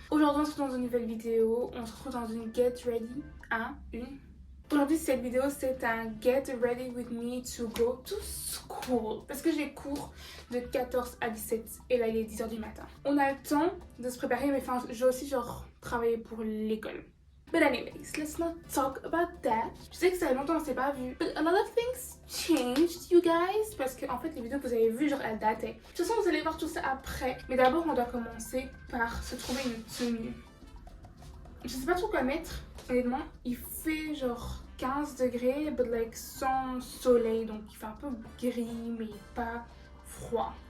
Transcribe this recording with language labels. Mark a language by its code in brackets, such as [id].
[fr] Aujourd'hui on se retrouve dans une nouvelle vidéo, on se retrouve dans une [en] Get Ready, Aujourd'hui cette vidéo c'est un Get Ready with me to go to school. [fr] Parce que j'ai cours de 14 à 17 et là il est 10h du matin. On a le temps de se préparer mais enfin j'ai aussi travaillé pour l'école. [en] But anyways, let's not talk about that. [fr] Je sais que ça fait longtemps qu'on s'est pas vu. [en] But a lot of things changed, you guys. [fr] Parce que en fait, les vidéos que vous avez vues, elles dataient. De toute façon, vous allez voir tout ça après. Mais d'abord, on doit commencer par se trouver une tenue. Je sais pas trop quoi mettre, honnêtement. Il fait 15 degrés, [en] but like [fr] sans soleil. Donc il fait un peu gris, mais pas froid.